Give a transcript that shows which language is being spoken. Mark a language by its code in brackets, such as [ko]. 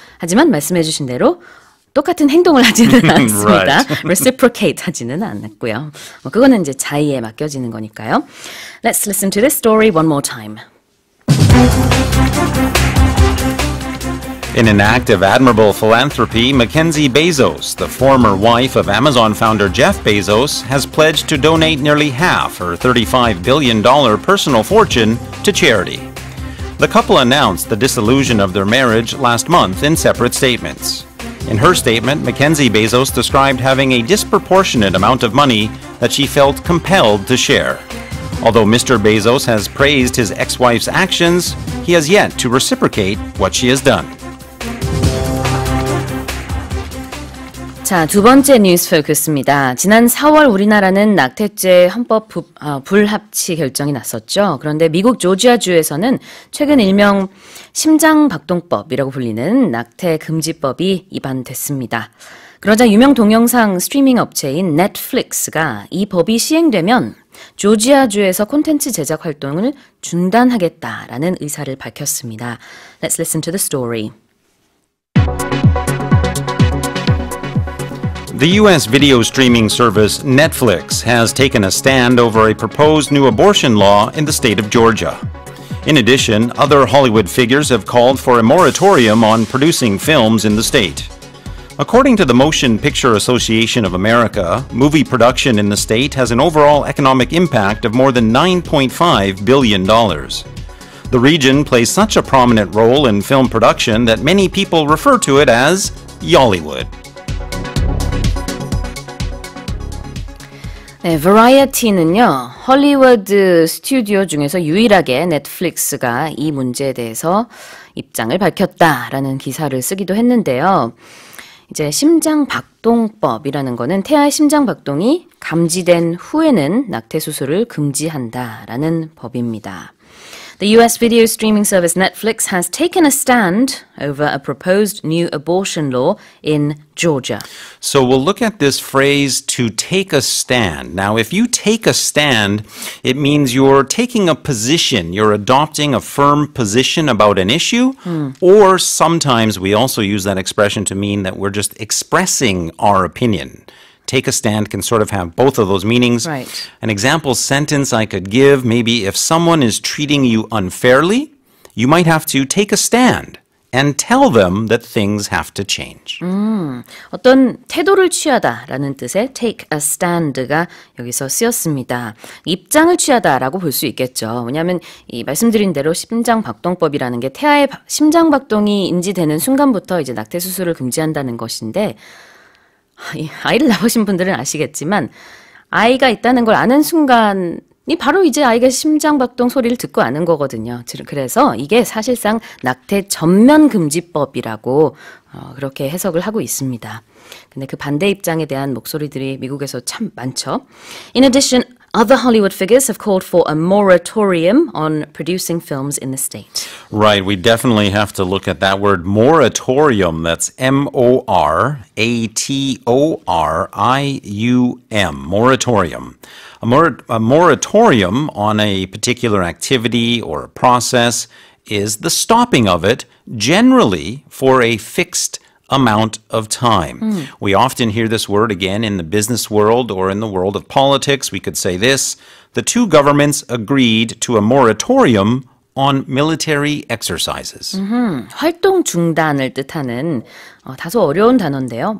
[ko] 하지만 말씀해주신 대로 똑같은 행동을 하지는 않습니다. reciprocate 하지는 않았고요. 그거는 이제 자의에 맡겨지는 거니까요. [en] Let's listen to this story one more time. In an act of admirable philanthropy, Mackenzie Bezos, the former wife of Amazon founder Jeff Bezos, has pledged to donate nearly half her $35 billion personal fortune to charity. The couple announced the dissolution of their marriage last month in separate statements. In her statement, Mackenzie Bezos described having a disproportionate amount of money that she felt compelled to share. Although Mr. Bezos has praised his ex-wife's actions, he has yet to reciprocate what she has done. [ko] 자, 두 번째 뉴스 포커스입니다. 지난 4월 우리나라는 낙태죄 헌법 불합치 결정이 났었죠. 그런데 미국 조지아주에서는 최근 일명 심장박동법이라고 불리는 낙태 금지법이 입안됐습니다. 그러자 유명 동영상 스트리밍 업체인 넷플릭스가 이 법이 시행되면 조지아주에서 콘텐츠 제작 활동을 중단하겠다라는 의사를 밝혔습니다. [en] Let's listen to the story. The U.S. video streaming service Netflix has taken a stand over a proposed new abortion law in the state of Georgia. In addition, other Hollywood figures have called for a moratorium on producing films in the state. According to the Motion Picture Association of America, movie production in the state has an overall economic impact of more than $9.5 billion. The region plays such a prominent role in film production that many people refer to it as Yollywood. [ko] 네, Variety는요, 헐리우드 스튜디오 중에서 유일하게 넷플릭스가 이 문제에 대해서 입장을 밝혔다라는 기사를 쓰기도 했는데요. 이제 심장박동법이라는 거는 태아의 심장박동이 감지된 후에는 낙태 수술을 금지한다라는 법입니다. [en] The US video streaming service Netflix has taken a stand over a proposed new abortion law in Georgia. So we'll look at this phrase, to take a stand. Now, if you take a stand, it means you're taking a position. You're adopting a firm position about an issue. Or sometimes we also use that expression to mean that we're just expressing our opinion. Take a stand can sort of have both of those meanings. Right. An example sentence I could give, maybe if someone is treating you unfairly, you might have to take a stand and tell them that things have to change. [ko] 어떤 태도를 취하다라는 뜻의 [en] take a stand [ko] 가 여기서 쓰였습니다. 입장을 취하다라고 볼 수 있겠죠. 왜냐하면 이 말씀드린 대로 심장박동법이라는 게 태아의 심장박동이 인지되는 순간부터 이제 낙태 수술을 금지한다는 것인데, 아이를 낳으신 분들은 아시겠지만 아이가 있다는 걸 아는 순간이 바로 이제 아이가 심장박동 소리를 듣고 아는 거거든요. 그래서 이게 사실상 낙태 전면 금지법이라고 그렇게 해석을 하고 있습니다. 근데 그 반대 입장에 대한 목소리들이 미국에서 참 많죠. [en] In addition, other Hollywood figures have called for a moratorium on producing films in the state. Right, we definitely have to look at that word moratorium. That's M-O-R-A-T-O-R-I-U-M, moratorium. A moratorium on a particular activity or a process is the stopping of it, generally for a fixed amount of time. We often hear this word again in the business world or in the world of politics. We could say this: the two governments agreed to a moratorium on military exercises. [ko] 활동 중단을 뜻하는 다소 어려운 단어인데요.